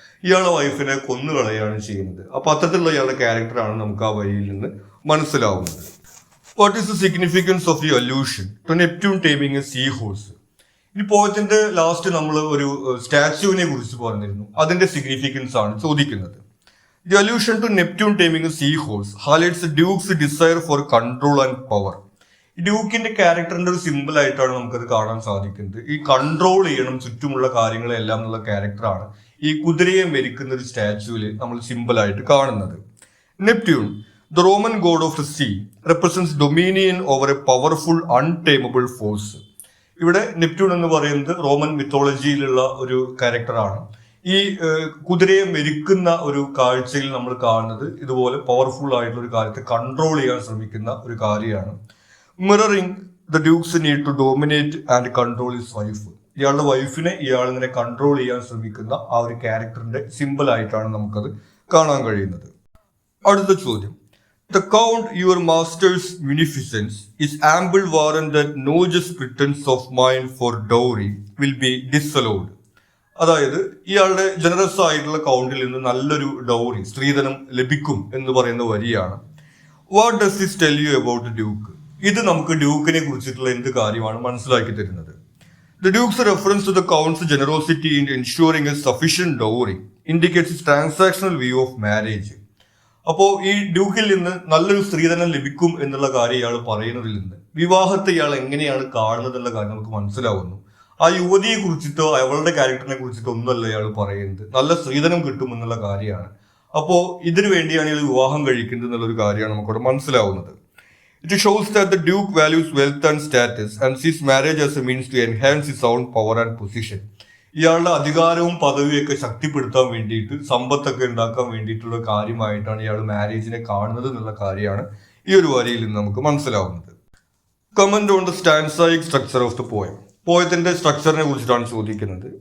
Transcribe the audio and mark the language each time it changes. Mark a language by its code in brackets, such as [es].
[ml] ഇയാളുടെ വൈഫിനെ കൊന്നുകളയാണ് ചെയ്യുന്നത്. അപ്പൊ അത്തരത്തിലുള്ള ഇയാളുടെ ക്യാരക്ടറാണ് നമുക്ക് ആ വരിയിൽ നിന്ന് മനസ്സിലാവുന്നത്. [en] What is the significance of the allusion to Neptune taming a seahorse? [ml] ഈ പോയത്തിന്റെ ലാസ്റ്റ് നമ്മൾ ഒരു സ്റ്റാച്യുവിനെ കുറിച്ച് പറഞ്ഞിരുന്നു. അതിന്റെ സിഗ്നിഫിക്കൻസ് ആണ് ചോദിക്കുന്നത്. [en] The allusion to Neptune taming a seahorse highlights the Duke's desire for control and power. [ml] ഡ്യൂക്കിന്റെ ക്യാരക്ടറിന്റെ ഒരു സിമ്പിൾ ആയിട്ടാണ് നമുക്കത് കാണാൻ സാധിക്കുന്നത്. ഈ കൺട്രോൾ ചെയ്യണം ചുറ്റുമുള്ള കാര്യങ്ങളെല്ലാം എന്നുള്ള ക്യാരക്ടറാണ് ഈ കുതിരയെ മെരിക്കുന്ന ഒരു സ്റ്റാച്യുവിൽ നമ്മൾ സിമ്പിൾ ആയിട്ട് കാണുന്നത്. [en] Neptune, the Roman god of the sea, represents dominion over a powerful untameable force. [ml] ഇവിടെ നെപ്റ്റ്യൂൺ എന്ന് പറയുന്നത് റോമൻ മിത്തോളജിയിലുള്ള ഒരു ക്യാരക്ടറാണ്. ഈ കുതിരയെ മെരിക്കുന്ന ഒരു കാഴ്ചയിൽ നമ്മൾ കാണുന്നത് ഇതുപോലെ പവർഫുൾ ആയിട്ടുള്ള ഒരു കാര്യത്തെ കൺട്രോൾ ചെയ്യാൻ ശ്രമിക്കുന്ന ഒരു കാര്യമാണ്. [en] Mirroring the duke's need to dominate and control his wife. [ml] ഇയാളുടെ വൈഫിനെ ഇയാൾ ഇങ്ങനെ കൺട്രോൾ ചെയ്യാൻ ശ്രമിക്കുന്ന ആ ഒരു ക്യാരക്ടറിന്റെ സിമ്പിൾ ആയിട്ടാണ് നമുക്കത് കാണാൻ കഴിയുന്നത്. അടുത്ത ചോദ്യം. [en] The count your master's munificence is ample warrant that no just pretense of mine for dowry will be disallowed. [ml] അതായത് ഇയാളുടെ ജനറസ് ആയിട്ടുള്ള കൗണ്ടിൽ നിന്ന് നല്ലൊരു ഡൗറി സ്ത്രീധനം ലഭിക്കും എന്ന് പറയുന്ന വരിയാണ്. [en] What does this tell you about duke? [ml] ഇത് നമുക്ക് ഡ്യൂക്കിനെ കുറിച്ചിട്ടുള്ള എന്ത് കാര്യമാണ് മനസ്സിലാക്കി തരുന്നത്? [en] The duke's reference to the count's generosity in ensuring a sufficient dowry indicates transactional view of marriage. [ml] അപ്പോൾ ഈ ഡ്യൂക്കിൽ നിന്ന് നല്ലൊരു സ്ത്രീധനം ലഭിക്കും എന്നുള്ള കാര്യം ഇയാൾ പറയുന്നതിൽ നിന്ന് വിവാഹത്തെ ഇയാൾ എങ്ങനെയാണ് കാണുന്നത് എന്നുള്ള കാര്യം നമുക്ക് മനസ്സിലാവുന്നു. ആ യുവതിയെ കുറിച്ചിട്ടോ അവളുടെ ക്യാരക്ടറിനെ കുറിച്ചിട്ടോ ഒന്നുമല്ല ഇയാൾ പറയുന്നത്. നല്ല സ്ത്രീധനം കിട്ടും എന്നുള്ള കാര്യമാണ്. അപ്പോൾ ഇതിനു വേണ്ടിയാണ് ഇയാൾ വിവാഹം കഴിക്കുന്നത് എന്നുള്ളൊരു കാര്യമാണ് നമുക്കവിടെ മനസ്സിലാവുന്നത്. [en] It shows that the Duke values wealth and status and sees marriage as a means to enhance his own power and position. [ml] ഇയാളുടെ അധികാരവും പദവിയൊക്കെ ശക്തിപ്പെടുത്താൻ വേണ്ടിയിട്ട് സമ്പത്തൊക്കെ ഉണ്ടാക്കാൻ വേണ്ടിയിട്ടുള്ള കാര്യമായിട്ടാണ് ഇയാൾ മാരേജിനെ കാണുന്നത് എന്നുള്ള കാര്യമാണ് ഈ ഒരു വരിയിൽ നിന്ന് നമുക്ക് മനസ്സിലാവുന്നത്. [en] Comment on the stanzaic structure of the poem. [ml] പോയത്തിന്റെ സ്ട്രക്ചറിനെ കുറിച്ചിട്ടാണ് ചോദിക്കുന്നത്.